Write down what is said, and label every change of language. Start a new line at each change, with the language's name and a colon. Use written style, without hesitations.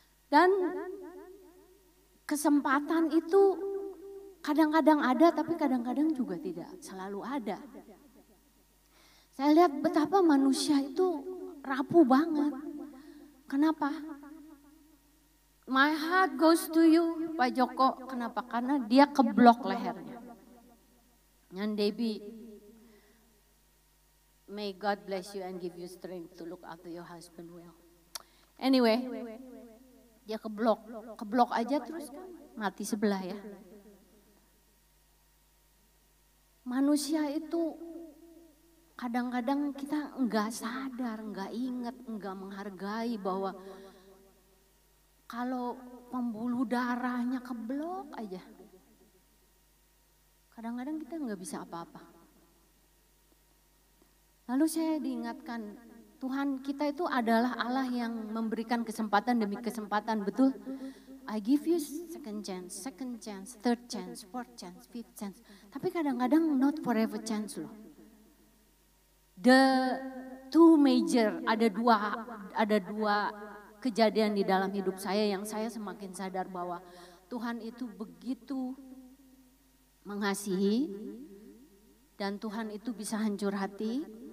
Indonesian: Dan kesempatan itu kadang-kadang ada, tapi kadang-kadang juga tidak selalu ada. Saya lihat betapa manusia itu rapuh banget. Kenapa?
English: My heart goes to you, Pak Joko. Kenapa?
Indonesian: Karena dia keblok lehernya.
English: And Debbie, may God bless you and give you strength to look after your husband well.
Indonesian: Anyway, dia keblok aja terus kan mati sebelah ya. Manusia itu kadang-kadang kita enggak sadar, enggak ingat, enggak menghargai bahwa kalau pembuluh darahnya keblok aja. Kadang-kadang kita nggak bisa apa-apa. Lalu saya diingatkan, Tuhan kita itu adalah Allah yang memberikan kesempatan demi kesempatan, betul?
English: I give you second chance, third chance, fourth chance, fifth chance.
Indonesian: Tapi kadang-kadang
English: not forever chance
Indonesian: loh.
English: The two major,
Indonesian: ada dua kejadian di dalam hidup saya yang saya semakin sadar bahwa Tuhan itu begitu mengasihi dan Tuhan itu bisa hancur hati.